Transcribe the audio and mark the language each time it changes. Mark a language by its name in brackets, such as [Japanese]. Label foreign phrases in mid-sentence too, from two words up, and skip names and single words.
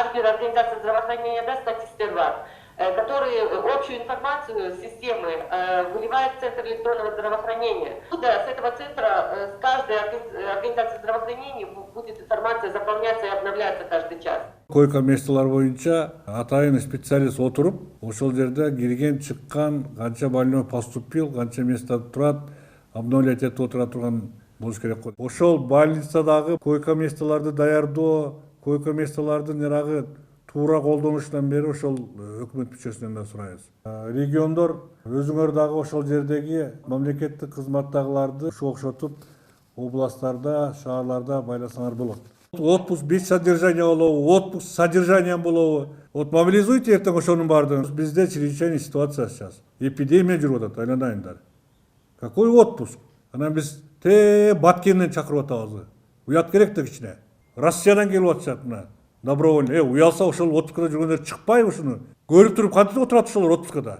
[Russian] организации здравоохранения, да, [Kyrgyz] статистер бар, [Russian] которые общую информацию системы выливают в Центр электронного здравоохранения. Да, с этого центра, с каждой организации здравоохранения будет информация заполняться и обновляться каждый час. [Kyrgyz] Койка месталар боюнча атайын специалист отуруп, ошол жерде кирген чыккан канча [Russian] больной поступил, [Kyrgyz] канча место турат, обновлять этип отура турган болуш керек. Ошол больницадагы койка месталарды даярдоо, койка месталардын эрагы туура колдонушунан бери ошол өкмөт мүчөсүнөн да сурайбыз. Региондор өзүңөр дагы ошол жердеги мамлекеттик кызматтагыларды ушу окшотуп областтарда, шаарларда байласаңар болот. [Russian] Отпуск без содержания болобу, отпуск с содержанием болобу. Вот мобилизуйте [Kyrgyz] эртең ошонун баардыгын. [Russian] Бизде чрезвычайная ситуация сейчас. [Kyrgyz] Эпидемия жүрүп атат, айланайындар. [Russian] Какой отпуск? [Kyrgyz] Анан биз Баткенден чакырып атабыз. Уят керек да кичине. Россиядан келип атышат мына. [Russian] Добровольно. [Kyrgyz] Уялса ошол отпускада жүргөндөр чыкпайбы ушуну? Көрүп туруп кантип отурат ошолор отпускада?